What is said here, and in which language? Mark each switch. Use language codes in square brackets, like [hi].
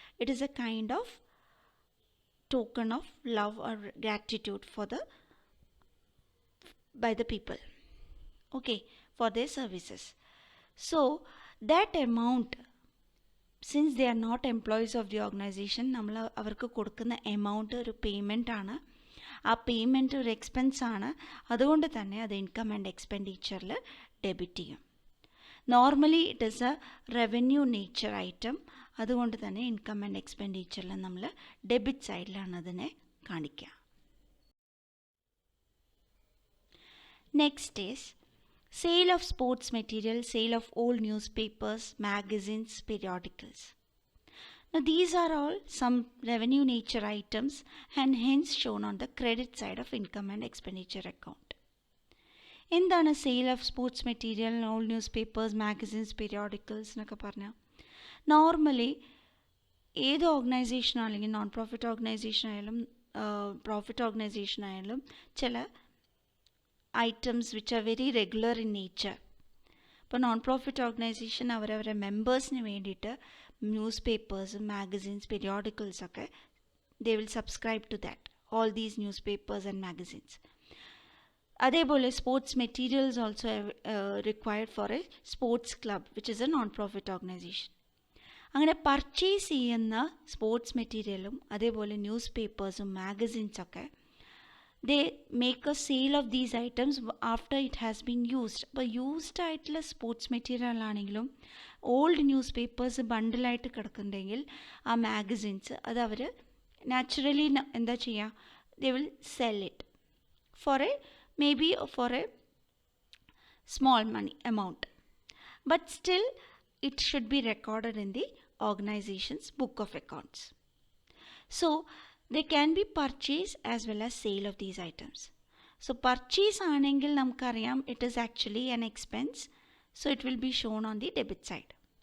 [en] It is a kind of token of love or gratitude by the people, okay, for their services. So that amount, since they are not employees of the organization, [ml] നമ്മൾ അവർക്ക് കൊടുക്കുന്ന amount ഒരു payment ആണ്. ആ payment ഒരു expense ആണ്, അതുകൊണ്ട് തന്നെ അത് ഇൻകം ആൻഡ് എക്സ്പെൻഡിച്ചറിൽ ഡെബിറ്റ് ചെയ്യും. [en] normally it is a revenue nature item, [ml] അതുകൊണ്ട് തന്നെ ഇൻകം ആൻഡ് എക്സ്പെൻഡിച്ചറിൽ നമ്മൾ ഡെബിറ്റ് സൈഡിലാണ് അതിനെ കാണിക്കുക. [en] Next is sale of sports material, sale of old news papers, magazines, periodicals. Now these are all some revenue nature items and hence shown on the credit side of income and expenditure account. [ml] എന്താണ് sale of sports material, old news papers, magazines, periodicals എന്നൊക്കെ പറഞ്ഞാൽ, normally ഏത് organisation ആണെങ്കിലും non profit organisation ആയാലും profit organisation ആയാലും ചില items [en] Which are very regular in nature. [ml] ഇപ്പോൾ non profit organisation അവരവരുടെ മെമ്പേഴ്സിന് വേണ്ടിയിട്ട് ന്യൂസ് പേപ്പേഴ്സ്, മാഗസിൻസ്, പീരിയോഡിക്കൽസ് ഒക്കെ [en] They will subscribe to that, all these news papers and magazines. അതേപോലെ sports materials also required for a sports club which is a non profit organisation. [ml] അങ്ങനെ purchase ചെയ്യുന്ന sports മെറ്റീരിയലും അതേപോലെ news പേപ്പേഴ്സും മാഗസിൻസൊക്കെ [en] they make a sale of these items after it has been used. [ml] അപ്പോൾ used ആയിട്ടുള്ള sports material ആണെങ്കിലും old news papers ബണ്ടിലായിട്ട് കിടക്കുന്നുണ്ടെങ്കിൽ ആ magazines അത് അവർ naturally എന്താ ചെയ്യുക, [en] they will sell it for a maybe for a small money amount, but still it should be recorded in the organization's book of accounts. So they can be purchase as well as sale of these items. So purchase [ml] aanengil namukkariyam [en] it is actually an expense, so it will be shown on the debit side.